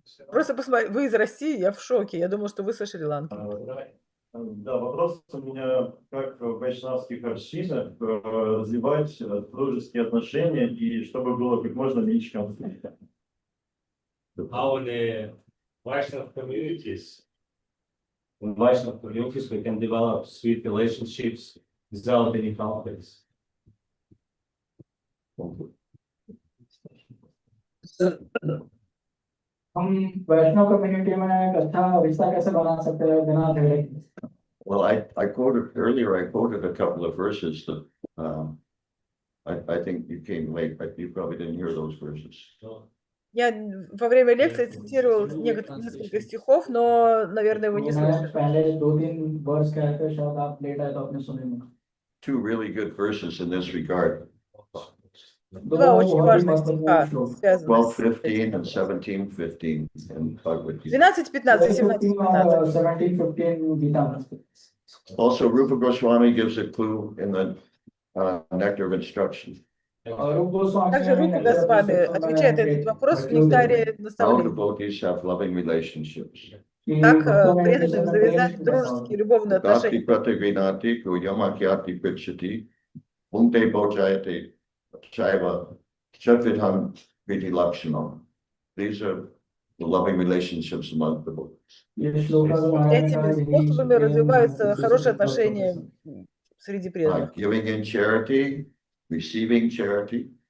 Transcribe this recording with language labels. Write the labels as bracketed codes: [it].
[ru] Просто посмотри, вы из России, я в шоке. Я думала, что вы со Шри-Ланки. Да, вопрос у меня, как в вайшнавских общинах развивать дружеские отношения и чтобы было как можно меньше конфликтов. [en] How in the Vaishnav communities, in Vaishnav communities, we can develop sweet relationships without any conflicts. [hi] हम वैष्णव community में एक अच्छा रिश्ता कैसे बना सकते हैं बिना झगड़े के? [en] Well, I quoted earlier, I quoted a couple of verses that I think you came late, but you probably didn't hear those verses. [ru] Я во время лекции цитировал несколько стихов, но, наверное, вы не слышали. [hi] पहले 2-3 वर्स कहे थे, शायद आप लेट आए तो आपने सुने नहीं. [en] Two really good verses in this regard. [ru] Два очень важных стиха, связанных с [en] 12:15 and 17:15 in Bhagavad Gita. [ru] 12-15 и 17-15. [hi] 17-15 Gita. [en] Also, Rupa Goswami gives a clue in the Nectar of Instruction. [ru] Также Рупа Госвами отвечает на этот вопрос в нектаре [en] How [ru] наставлений. [en] devotees have loving relationships. [ru] Как преданным завязать дружеские, любовные [en] Bhakti [ru] отношения. [sa] Prativinati Kuyamakyati Prichati Punkte Bojayate Chaiva Chatvidhan Priti Lakshanam. [en] These are the loving relationships among devotees. [ru] Этими способами развиваются хорошие отношения среди преданных. [en] Like giving in charity, receiving charity,